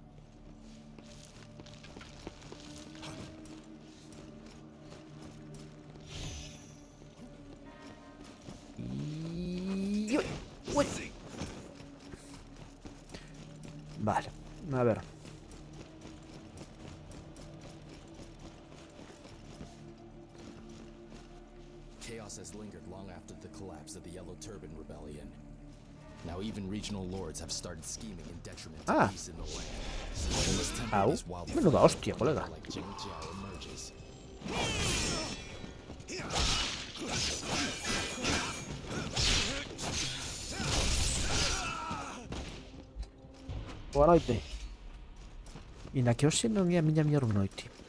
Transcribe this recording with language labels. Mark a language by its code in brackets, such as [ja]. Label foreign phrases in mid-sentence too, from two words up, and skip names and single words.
[gl] Uy. Vale, a ver. [en] Chaos has lingered long after the collapse of the Yellow Turban Rebellion. Now even regional lords have started scheming in detriment to peace in the land. When this temple is wildly [es] menuda hostia, colega. [en] like Jing Jiao emerges. [gl] Boa noite. E na que hoxe non é a miña mellor noite.